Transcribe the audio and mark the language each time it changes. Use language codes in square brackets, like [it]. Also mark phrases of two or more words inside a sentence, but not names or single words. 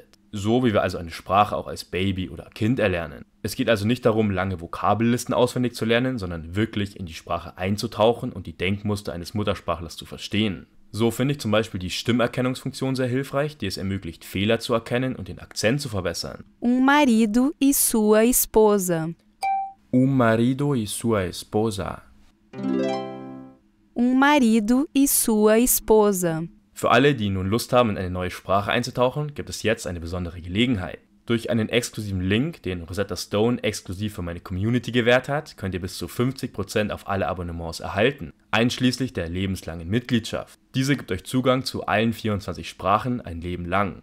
[de] So wie wir also eine Sprache auch als Baby oder Kind erlernen. Es geht also nicht darum, lange Vokabellisten auswendig zu lernen, sondern wirklich in die Sprache einzutauchen und die Denkmuster eines Muttersprachlers zu verstehen. So finde ich zum Beispiel die Stimmerkennungsfunktion sehr hilfreich, die es ermöglicht, Fehler zu erkennen und den Akzent zu verbessern. [pt] Marido e sua esposa. [es] Un marido y sua esposa. [pt] Marido e sua esposa. [de] Für alle, die nun Lust haben, in eine neue Sprache einzutauchen, gibt es jetzt eine besondere Gelegenheit. Durch einen exklusiven Link, den Rosetta Stone exklusiv für meine Community gewährt hat, könnt ihr bis zu 50% auf alle Abonnements erhalten, einschließlich der lebenslangen Mitgliedschaft. Diese gibt euch Zugang zu allen 24 Sprachen ein Leben lang.